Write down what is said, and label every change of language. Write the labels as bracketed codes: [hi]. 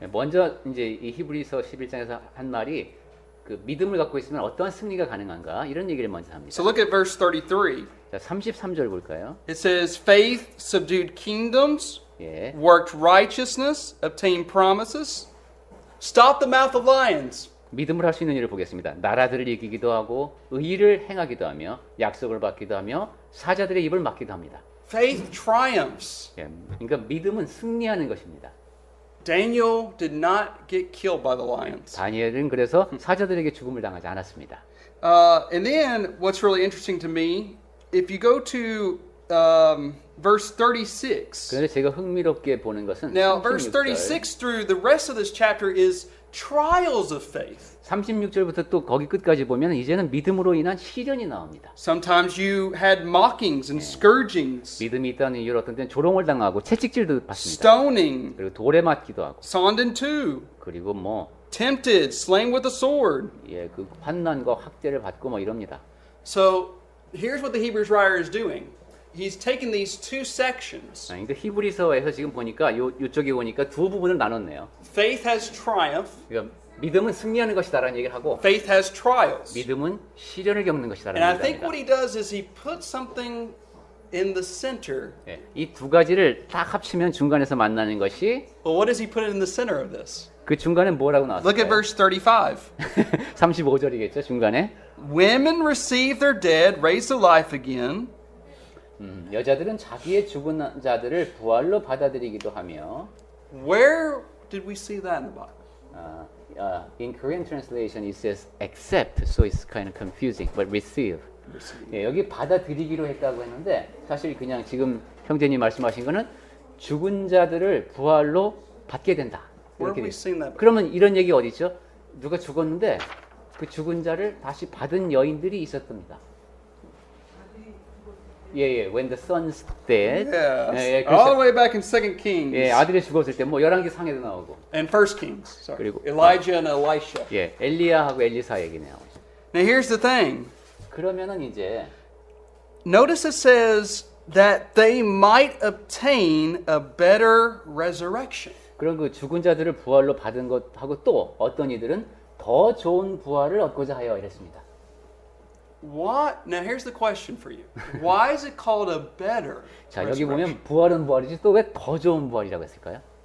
[ko] 먼저 이제 이 히브리서 11장에서 한 말이 그 믿음을 갖고 있으면 어떠한 승리가 가능한가 이런 얘기를 먼저 합니다. [en] So look at verse 33. [ko] 자, 33절 볼까요? [en] It says, "Faith subdued kingdoms, [ko] 예. [en] worked righteousness, obtained promises, stopped the mouth of lions." [ko] 믿음을 할 수 있는 일을 보겠습니다. 나라들을 이기기도 하고 의를 행하기도 하며 약속을 받기도 하며 사자들의 입을 막기도 합니다. [en] Faith triumphs. [ko] 예, 그러니까 믿음은 승리하는 것입니다. [en] Daniel did not get killed by the lions. [ko] 다니엘은 그래서 사자들에게 죽음을 당하지 않았습니다. [en] And then what's really interesting to me, if you go to verse 36. [ko] 그런데 제가 흥미롭게 보는 것은 [en] Now, verse [ko] 36절, [en] 36 through the rest of this chapter is trials of faith. [ko] 36절부터 또 거기 끝까지 보면 이제는 믿음으로 인한 시련이 나옵니다. [en] Sometimes you had mockings and scourgings, [ko] 믿음이 있다는 이유로 어떤 때는 조롱을 당하고 채찍질도 받습니다. [en] stoning, [ko] 그리고 돌에 맞기도 하고 [en] sawned in two, [ko] 그리고 뭐 [en] tempted, slain with a sword. [ko] 예, 그 환난과 학대를 받고 뭐 이럽니다. [en] So here's what the Hebrews writer is doing. He's taken these two sections. [ko] 그러니까 히브리서에서 지금 보니까 요쪽에 보니까 두 부분을 나눴네요. [en] Faith has triumph, [ko] 그러니까 믿음은 승리하는 것이다라는 얘기를 하고 [en] faith has trials. [ko] 믿음은 시련을 겪는 것이다라는 [en] And I [ko] 얘기를 [en] think [ko] 합니다. [en] what he does is he puts something in the center. [ko] 예, 이 두 가지를 딱 합치면 중간에서 만나는 것이 [en] Well, what does he put in the center of this? [ko] 그 중간에 뭐라고 [en] Look at verse 35. [ko] 35절이겠죠, 중간에. [en] Women receive their dead, raised to life again. [ko] 여자들은 자기의 죽은 자들을 부활로 받아들이기도 하며 [en] Where did we see that in the Bible? in Korean translation it says accept, so it's kind of confusing, but receive. [ko] 예, 여기 받아들이기로 했다고 했는데 사실 그냥 지금 형제님 말씀하신 거는 죽은 자들을 부활로 받게 된다. [en] Where [ko] 이렇게 [en] have we [ko] 돼요. [en] seen that? [ko] 그러면 이런 얘기 어디 있죠? 누가 죽었는데 그 죽은 자를 다시 받은 여인들이 있었답니다. [en] 예, when the son's dead. Yes. [ko] 예, [en] All the [ko] 그래서, [en] way back in 2 Kings [ko] 예, 아들이 죽었을 때 뭐 11개 상에도 나오고. [en] and 1 Kings. Sorry. [ko] 그리고- [en] Elijah and Elisha. [ko] 예, 엘리야하고 엘리사 얘기 나오죠. [en] Now here's the thing. [ko] 그러면은 이제 [en] Notice it says that they might obtain a better resurrection. [ko] 그런 그 죽은 자들을 부활로 받은 것하고 또 어떤 이들은 더 좋은 부활을 얻고자 하여 이랬습니다. [en] What? Now here's the question for you. Why is it called a better [ko] 자, 여기 [en] resurrection? [ko] 보면 부활은 부활이지 또 왜 더 좋은 부활이라고 했을까요?